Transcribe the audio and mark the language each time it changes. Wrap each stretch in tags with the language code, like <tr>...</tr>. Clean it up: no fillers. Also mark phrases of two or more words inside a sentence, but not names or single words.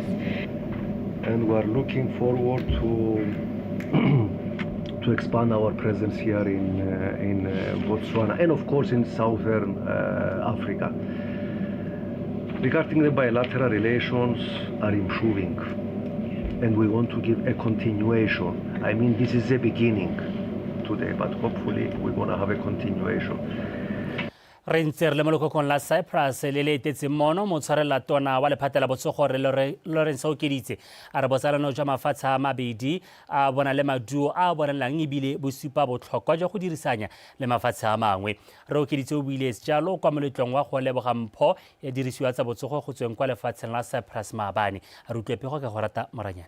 <en>And we're looking forward to expand our presence here in Botswana and of course in Southern Africa. Regarding the bilateral relations are improving and we want to give a continuation. I mean, this is the beginning today, but hopefully we're going to have a continuation.</en> <tn>Re ntse re le mo lekokong la Cyprus le le etetseng mono motshwarelatona wa lephata la botsogo re Lawrence Okeditse a re botsalano jwa mafatshe a mabedi a bona le maduo a bonalang ebile bosupa botlhokwa jwa go dirisanya le mafatshe a mangwe re Okeditse o buile jalo kwa moletlong wa go leboga mpho ya dirisiwa tsa botsogo go tsweng kwa lefatsheng la Cyprus maabane a re utlwepego ka go rata moranyana.</tn>